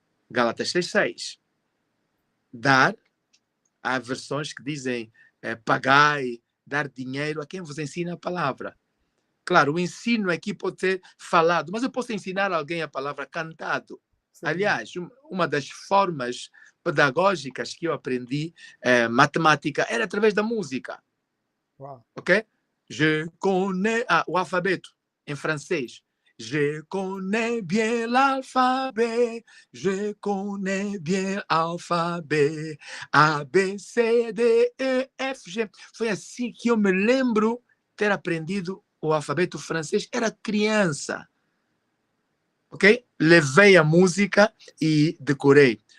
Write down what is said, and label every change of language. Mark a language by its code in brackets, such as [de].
[pt] Gálatas 6:6. Dar, há versões que dizem pagai, dar dinheiro a quem vos ensina a palavra. Claro, o ensino aqui pode ser falado, mas eu posso ensinar alguém a palavra cantado. Sim. Aliás, uma das formas pedagógicas que eu aprendi matemática era através da música. Wow. Ok? [fr] Je connais... [pt] o alfabeto em francês. [fr] Je connais bien l'alphabet, je connais bien l'alphabet, A, B, C, D, E, F, G. [pt] Foi assim que eu me lembro ter aprendido o alfabeto francês. Era criança. Ok? Levei a música e decorei.